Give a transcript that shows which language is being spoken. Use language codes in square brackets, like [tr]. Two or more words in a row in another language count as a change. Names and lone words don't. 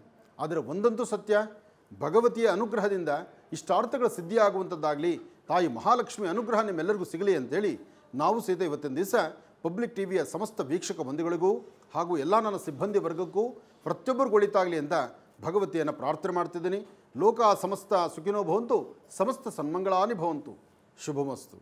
[kn] ಆದರೆ ಒಂದಂತೂ ಸತ್ಯ, ಭಗವತಿಯ ಅನುಗ್ರಹದಿಂದ ಇಷ್ಟಾರ್ಥಗಳ ಸಿದ್ಧಿಯಾಗುವಂಥದ್ದಾಗಲಿ, ತಾಯಿ ಮಹಾಲಕ್ಷ್ಮಿ ಅನುಗ್ರಹ ನಿಮ್ಮೆಲ್ಲರಿಗೂ ಸಿಗಲಿ ಅಂತೇಳಿ ನಾವು ಸಹಿತ ಇವತ್ತಿನ ದಿವಸ ಪಬ್ಲಿಕ್ ಟಿವಿಯ ಸಮಸ್ತ ವೀಕ್ಷಕ ಬಂಧುಗಳಿಗೂ ಹಾಗೂ ಎಲ್ಲ ನನ್ನ ಸಿಬ್ಬಂದಿ ವರ್ಗಕ್ಕೂ ಪ್ರತಿಯೊಬ್ಬರಿಗೂ ಒಳಿತಾಗಲಿ ಅಂತ ಭಗವತಿಯನ್ನು ಪ್ರಾರ್ಥನೆ ಮಾಡ್ತಿದ್ದೀನಿ. [sa] ಲೋಕ ಸಮಸ್ತ ಸುಖಿನೋ ಭವಂತು, ಸಮಸ್ತ ಸನ್ಮಂಗಳಾನಿ ಭವಂತು. ಶುಭಮಸ್ತು.